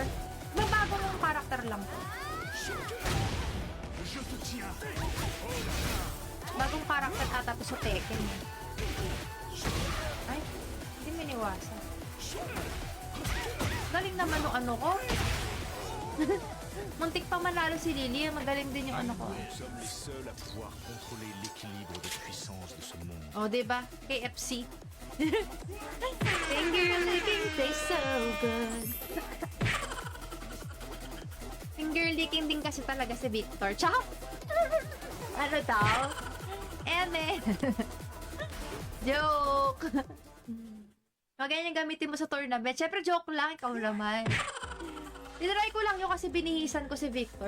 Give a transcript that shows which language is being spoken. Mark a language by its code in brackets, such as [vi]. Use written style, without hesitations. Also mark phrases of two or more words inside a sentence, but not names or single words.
[tl] Mabago ng karakter lang to. Bagong karakter ata to sa Tekken. Ay, hindi miniwasan. Galing naman yung ko. Muntik pa manalo si Lily, magaling din yung ko. [fr] Nous sommes les seuls à pouvoir contrôler l'équilibre de puissance de ce monde. [tl] Oh, diba? KFC. [en] Finger licking tastes so good. Finger licking [tl] din kasi talaga si Victor. Tsaka, ano daw? Eme. Joke. Ganyan gamitin mo sa tournament. Siyempre, joke lang. Ikaw naman. Tinry ko lang yun kasi binihisan ko si Victor.